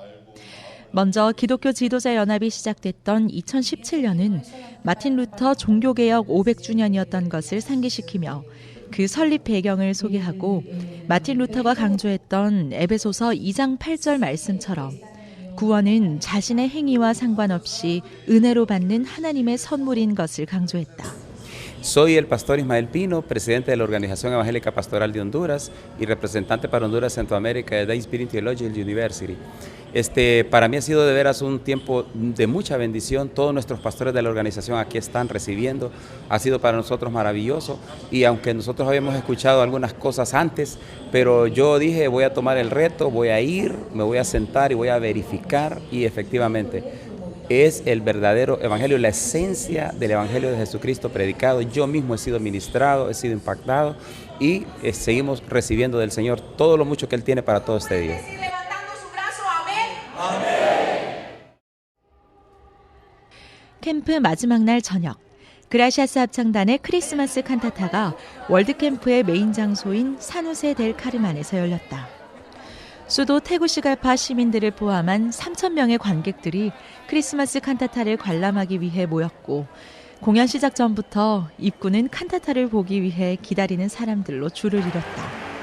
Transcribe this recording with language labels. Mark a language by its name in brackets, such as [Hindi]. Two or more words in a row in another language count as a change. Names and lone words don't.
[Korean] 먼저 기독교 지도자 연합이 시작됐던 2017년은 마틴 루터 종교개혁 500주년이었던 것을 상기시키며 그 설립 배경을 소개하고 마틴 루터가 강조했던 에베소서 2장 8절 말씀처럼 구원은 자신의 행위와 상관없이 은혜로 받는 하나님의 선물인 것을 강조했다. [Spanish] Soy el pastor Ismael Pino, presidente de la Organización Evangélica Pastoral de Honduras y representante para Honduras Centroamérica de Day Spirit Theological University. Para mí ha sido de veras un tiempo de mucha bendición. Todos nuestros pastores de la organización aquí están recibiendo. Ha sido para nosotros maravilloso y aunque nosotros habíamos escuchado algunas cosas antes, pero yo dije voy a tomar el reto, voy a ir, me voy a sentar y voy a verificar y efectivamente es el verdadero evangelio, la esencia del evangelio de Jesucristo predicado. Yo mismo he sido ministrado, he sido impactado y seguimos recibiendo del Señor todo lo mucho que Él tiene para todo este día. [Korean] 캠프 마지막 날 저녁, 그라시아스 합창단의 크리스마스 칸타타가 월드캠프의 메인 장소인 산호세 델 카르만에서 열렸다. 수도 테구시갈파 시민들을 포함한 3,000명의 관객들이 크리스마스 칸타타를 관람하기 위해 모였고 공연 시작 전부터 입구는 칸타타를 보기 위해 기다리는 사람들로 줄을 이뤘다.